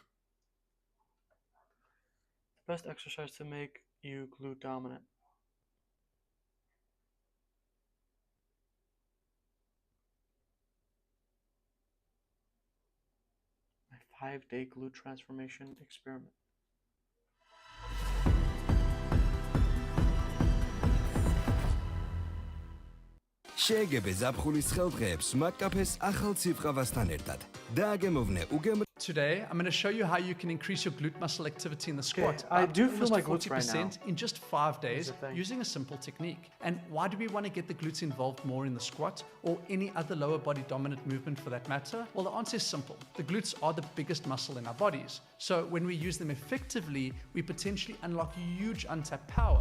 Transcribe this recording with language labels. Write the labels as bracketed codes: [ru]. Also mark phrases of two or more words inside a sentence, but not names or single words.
[en] Best exercise to make you glute dominant. My 5-day glute transformation experiment. [ka] შეეგებე ზაფხულის ხელდღეებს მაკკაფეს ახალ ციფრყავასთან ერთად. დააგემოვნე უგემრ [en] Today, I'm going to show you how you can increase your glute muscle activity in the squat. I do feel my almost glutes right now. 40% in just 5 days using a simple technique. And why do we want to get the glutes involved more in the squat or any other lower body dominant movement for that matter? Well, the answer is simple. The glutes are the biggest muscle in our bodies. So when we use them effectively, we potentially unlock huge untapped power.